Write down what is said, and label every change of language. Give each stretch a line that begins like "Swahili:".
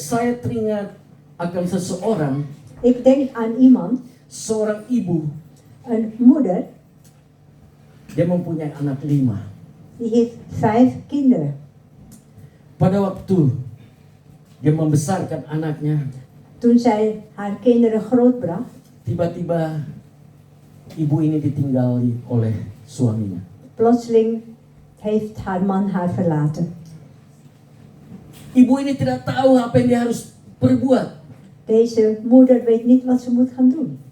Indonesian: saya teringat akan seseorang,
Dutch: ik denk aan iemand,
Indonesian: seorang ibu,
Dutch: een moeder,
Indonesian: dia mempunyai anak 5.
Dutch: die heeft 5 kinderen.
Indonesian: Pada waktu dia membesarkan anaknya,
Dutch: Toen zij haar kinderen grootbracht,
Indonesian: tiba-tiba ibu ini ditinggali oleh suaminya.
Dutch: plotseling heeft haar man haar verlaten.
Indonesian: Ibu ini tidak tahu apa yang dia harus perbuat.
Dutch: Deze moeder weet niet wat ze moet gaan doen.